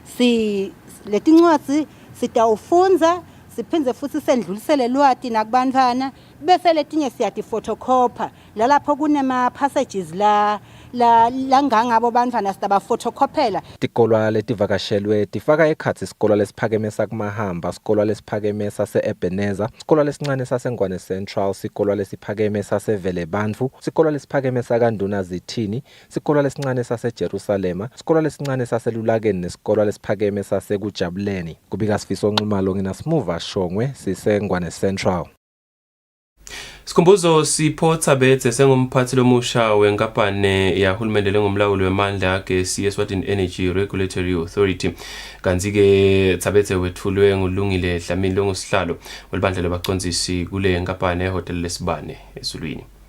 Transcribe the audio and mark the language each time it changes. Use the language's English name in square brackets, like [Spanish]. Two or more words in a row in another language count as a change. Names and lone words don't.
[Swati] Letincwadzi sitawufunza siphindze futhi sendlulisele lwati nakubantwana bese letinye siyati photocopy lalapho kunema passages la ngangabo bantwana sitaba photocopyela. Tikolwa letivakashelwe tifaka ekhatsi isikolo lesiphakeme sakumahamba, isikolo lesiphakeme sase-Ebenezer, isikolo lesincane saseNgwane Central, isikolo lesiphakeme sasevele Bandvu, isikolo lesiphakeme sakanduna Zithini, isikolo lesincane saseJerusalema, isikolo lesincane saselulakeni nesikolo lesiphakeme sasekujabuleni. Kubika Sifiso Nxumalo ngina Smuva Shongwe siseNgwane Central. Sikhumbuzo Sipho Thabetse sengumphathi lomusha wenkampani yahulumende lengumlawuli wemandla agesi Eswatini Energy Regulatory Authority. Kanti ke Thabetse wethulwe ngulungile Dlamini longusihlalo welibandla labacondzisi kule nkampani ehotel lesibane eSulwini.